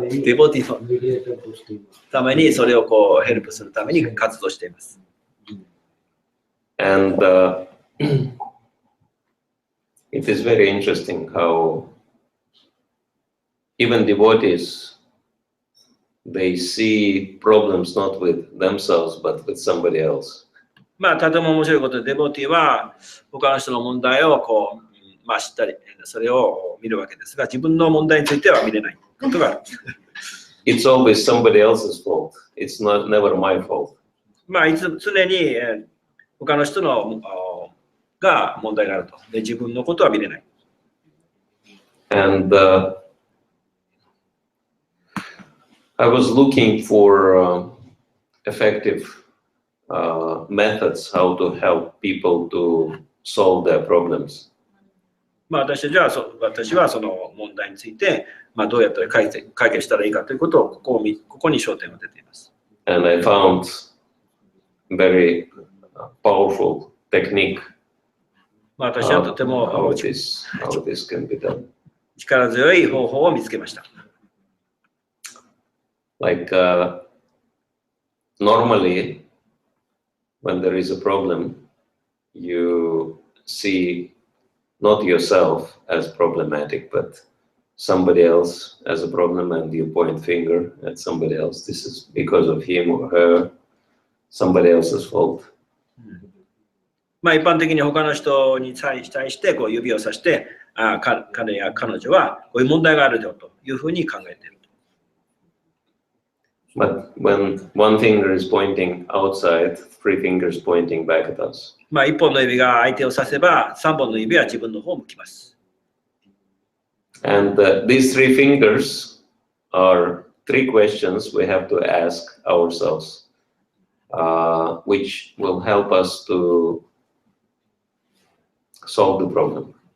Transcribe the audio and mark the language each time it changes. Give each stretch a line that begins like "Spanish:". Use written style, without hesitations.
Japanese: デボティのためにそれをこうヘルプするために活動しています。
English: And it is very interesting how even devotees, they see problems not with themselves but with somebody else.
Japanese: まあ、とても面白いことで、デボティは他の人の問題をこう、知ったり、それを見るわけですが、自分の問題については見れないことがある。
English: It's always somebody else's fault. It's never my fault.
Japanese: まあ、常に他の人のが問題があると。で、自分のことは見れない。
English: And I was looking for effective methods how to help people to solve their problems.
Japanese: まあ、私はその問題について、どうやったら解決したらいいかということをここに焦点を当てています。
English: And I found very powerful technique.
Japanese: 私はとても
English: how this can be done.
Japanese: 力強い方法を見つけました。
English: Like normally, when there is a problem, you see not yourself as problematic, but somebody else as a problem, and you point finger at somebody else. This is because of him or her, somebody else's fault.
Japanese: まあ一般的に他の人に対してこう指をさして、彼や彼女はこういう問題があるよというふうに考えている。
English: But when one finger is pointing outside, three fingers pointing back at us.
Japanese: まあ一本の指が相手を指せば、三本の指は自分の方を向きます。
English: And these three fingers are three questions we have to ask ourselves, which will help us to solve the problem.